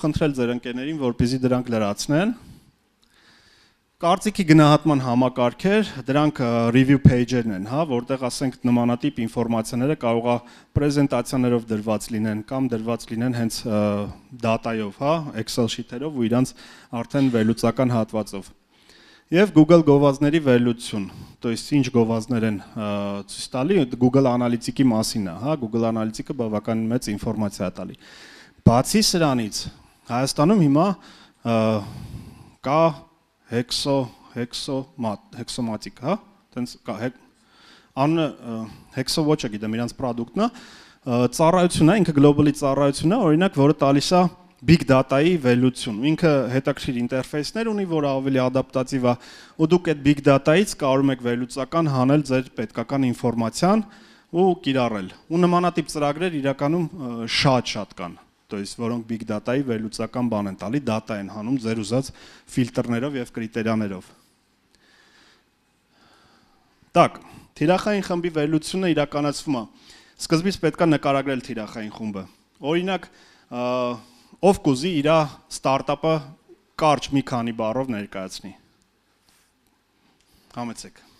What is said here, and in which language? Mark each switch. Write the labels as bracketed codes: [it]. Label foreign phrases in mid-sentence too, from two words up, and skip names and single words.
[hy] խնդրել ձեր ընկերներին, որպեսզի դրանք լրացնեն։ Կարծիքի գնահատման համակարգեր, դրանք [en] review page-երն [hy] են, հա, որտեղ ասենք նմանատիպ ինֆորմացիաները կարող է պրեզենտացիաներով դրված լինեն կամ դրված լինեն հենց դատայով, հա, [en] Excel sheet-երով [hy] ու իրանց արդեն վերլուծական հատվածով։ Եվ Google գովազդների վերլուծություն, [ru] то есть [hy] ինչ գովազդներ են ցույց տալի, Google Analytics-ի մասին է, հա, Google Analytics-ը բավականին մեծ ինֆորմացիա է տալի։ Բացի սրանից, Հայաստանում հիմա կա hexomatic, հա, տենց կա անունը hexo ոչ գիտեմ, իրանց product-ն է, ծառայություն է, ինքը globally ծառայություն է, օրինակ, որը տալիս է big data-ի վերլուծություն։ Ինքը հետաքրքիր ինտերֆեյսներ ունի, որը ավելի ադապտատիվ է, ու դուք այդ [en] big data-ից [hy] կարող եք վերլուծական հանել ձեր պետքական ինֆորմացիան ու կիրառել։ Ու նմանատիպ ծրագրեր իրականում շատ կան, [ru] то есть [hy] որոնք [en] big data-ի [hy] վերլուծական բան են տալի, data են հանում ձեր ուզած ֆիլտրներով եւ կրիտերիաներով։ Так, թիրախային խմբի վերլուծությունը իրականացվում է։ Սկզբից պետք է նկարագրել թիրախային խումբը։ Օրինակ, ով կուզի իր ստարտափը կարճ մի քանի բառով ներկայացնի։ Համեցեք։